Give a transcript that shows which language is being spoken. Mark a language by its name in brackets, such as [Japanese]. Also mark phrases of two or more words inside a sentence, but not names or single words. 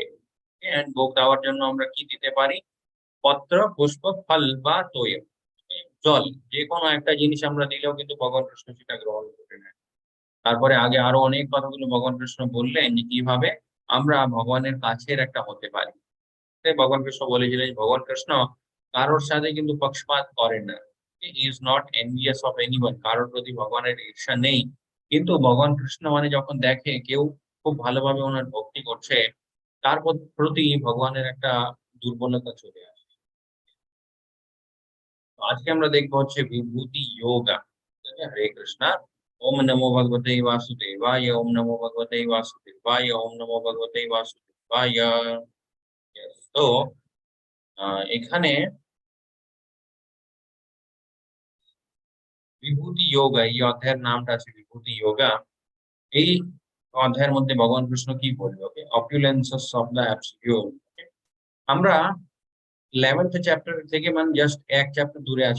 [Bangla] And ভোগ দেওয়ার জন্য আমরা কি দিতে পারি, পত্র পুষ্প ফল বা তোয়ম, জল, যে কোনো একটা জিনিস আমরা দিলেও কিন্তু ভগবান কৃষ্ণ সেটা গ্রহণ করে নেয়। তারপরে আগে আরো অনেক কথাগুলো ভগবান কৃষ্ণ বললেন যে কিভাবে আমরা ভগবানের কাছের একটা হতে পারি। ভগবান কৃষ্ণ বলেছিলেন ভগবান কৃষ্ণ কারোর সাথে কিন্তু পক্ষপাত করেন না। [English] he is not envious of anyone, [Bangla] কারোর প্রতি ভগবানের ঈর্ষা নেই। কিন্তু ভগবান কৃষ্ণ মানে যখন দেখে কেউ খুব ভালোভাবে ওনার ভক্তি করছে, তার প্রতি ভগবানের একটা দুর্বলতা চলে আসে। তো আজকে আমরা দেখবো হচ্ছে বিভূতি যোগা। হরে কৃষ্ণা। [Sanskrit] ওম নমো ভগবতে বাসুদেবায়, ওম নমো ভগবতে বাসুদেবায়, ওম নমো ভগবতে বাসুদেবায়। [Bangla] Yes, তো এখানে বিভূতি যোগা, এই অধ্যায়ের নামটা আছে বিভূতি যোগা। এই অধ্যায়ের মধ্যে ভগবান কৃষ্ণ কি বলবে, ওকে, [English] opulences of the absolute. [Bangla] আমরা 11th চ্যাপ্টার থেকে মানে জাস্ট এক চ্যাপ্টার দূরে আছি।